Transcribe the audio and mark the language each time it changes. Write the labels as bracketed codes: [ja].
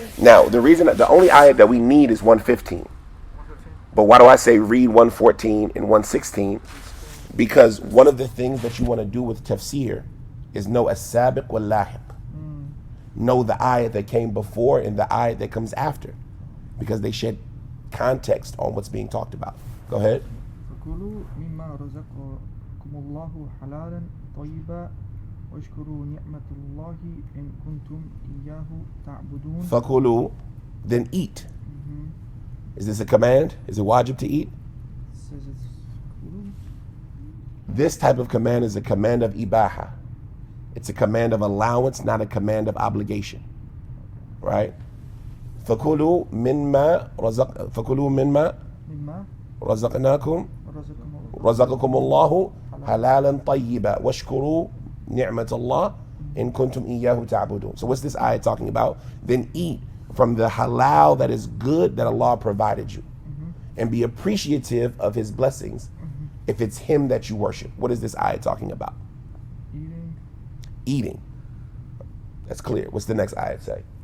[en] Now, the only ayat that we need is 115. But why do I say read 114 and 116? Because one of the things that you want to do with tafsir is know as-sabiq wal-lahiq. Know the ayat that came before and the ayat that comes after, because they shed context on what's being talked about. Go ahead. [ar] فكلوا مما رزقكم الله حلالا طيبا واشكروا نعمة الله إن كنتم إياه تعبدون. [en] Fakulu, then eat. Is this a command? Is it wajib to eat? Says it's kulu. This type of command is a command of ibaha. It's a command of allowance, not a command of obligation. [ar] Right? فكلوا مما مما رزقناكم رزقكم الله حلالا طيبا واشكروا نعمة الله إن كنتم إياه تعبدون. [en] So what's this ayah talking about? Then eat from the halal that is good that Allah provided you, and be appreciative of His blessings if it's Him that you worship. What is this ayah talking about? Eating. That's clear. What's the next ayah say?